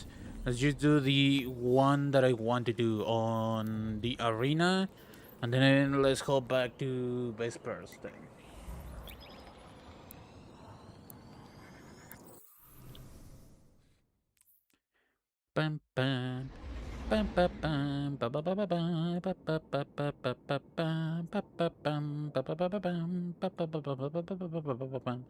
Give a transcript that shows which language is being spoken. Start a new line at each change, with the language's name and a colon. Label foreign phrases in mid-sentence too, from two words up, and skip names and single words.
English: Let's just do the one that I want to do on the arena, and then let's go back to Vesper's thing. Bam bam. Bam bam bam ba ba ba ba ba ba ba ba ba ba ba bam ba ba bam ba ba ba ba bam ba ba ba ba ba ba ba ba ba ba ba bam.